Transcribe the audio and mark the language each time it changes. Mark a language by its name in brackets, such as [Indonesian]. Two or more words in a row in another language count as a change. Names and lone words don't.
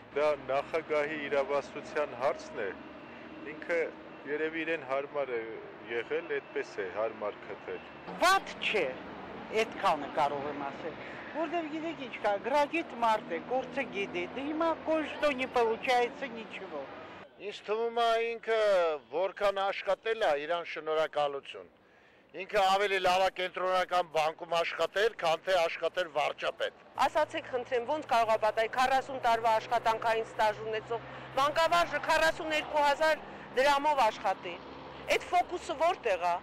[Armenian] Դա նախագահի իրավասության հարցն է։ Ինքը երևի իրեն հարմար է եղել, այդպես է հարմար գտել։ Վատ չէ, այդքանը կարող եմ ասել։ Որտեղ գիտեք ինչ կա, գրագիտ մարդ է, գործը գիտի, դե հիմա կոչտո [Russian] не получается ничего։ [Armenian] Ինձ թվում է ինքը որքան աշխատել է, իրան շնորհակալություն։ Ինքը ավելի լավ է կենտրոնական բանկում աշխատել, քան թե աշխատել վարչապետ։ Ասացեք խնդրեմ, ոնց կարող է պատահի 40 տարվա աշխատանքային ստաժ ունեցող մանկավարժը 42000 դրամով աշխատի։ Այդ ֆոկուսը որտեղ է։